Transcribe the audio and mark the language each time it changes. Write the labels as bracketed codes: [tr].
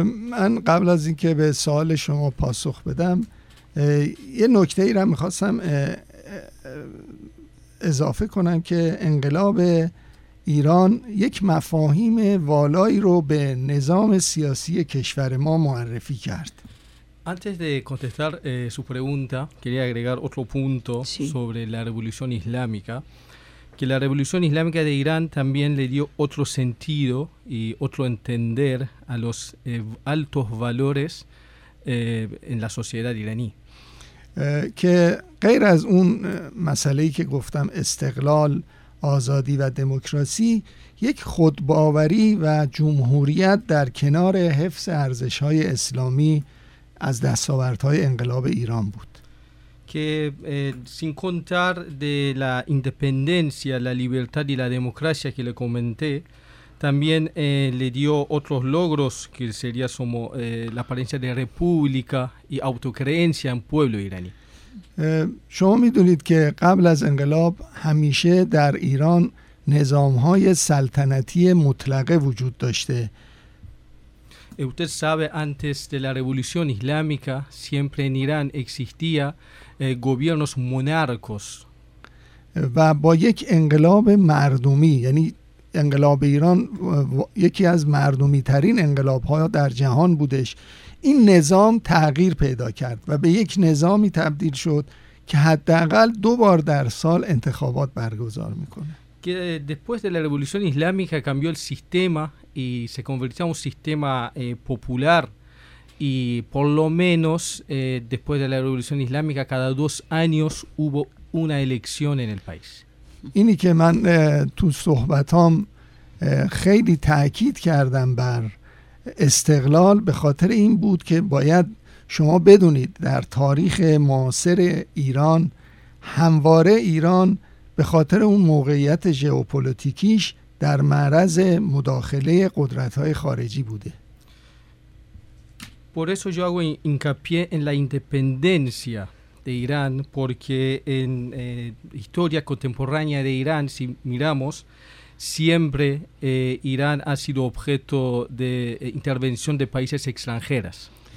[fa] من قبل از اینکه به سوال شما پاسخ بدم یه نکته ای را میخواستم اضافه کنم که انقلاب ایران یک مفاهیم والایی رو به نظام سیاسی کشور ما معرفی کرد. [es] Antes de contestar su pregunta, quería agregar otro punto sobre la revolución islámica, que la revolución islámica de Irán también le dio otro sentido y otro entender a los altos valores en la sociedad iraní. [fa] که غیر از اون مسئله‌ای که گفتم استقلال، آزادی و دموکراسی، یک خودباوری و جمهوریت در کنار حفظ ارزش‌های اسلامی از دستاوردهای انقلاب ایران بود. [es] Que sin contar de la independencia, la libertad y la democracia que le comenté, también le dio otros logros que sería como la apariencia de república y autocreencia en pueblo iraní. [fa] شما میدونید که قبل از انقلاب همیشه در ایران نظام‌های سلطنتی مطلقه وجود داشته. [es] Usted sabe antes de la revolución islámica siempre en Irán existía gobiernos monarcos. [fa] و با یک انقلاب مردمی، یعنی انقلاب ایران یکی از مردمی ترین انقلاب ها در جهان بودش، این نظام تغییر پیدا کرد و به یک نظامی تبدیل شد که حداقل دو بار در سال انتخابات برگزار میکنه. [es] Que después de la revolución islámica cambió el sistema y se convirtió en un sistema popular y por lo menos después de la revolución islámica cada dos años hubo una elección en el país. [fa] اینی که من تو صحبتام خیلی تاکید کردم بر استقلال به خاطر این بود که باید شما بدونید در تاریخ معاصر ایران همواره ایران به خاطر اون موقعیت ژئوپلیتیکیش در معرض مداخله قدرت‌های خارجی بوده. [es] Por eso yo hago hincapié en la independencia de Irán porque en historia contemporánea de Irán si miramos siempre Irán ha sido objeto de intervención de países extranjeras.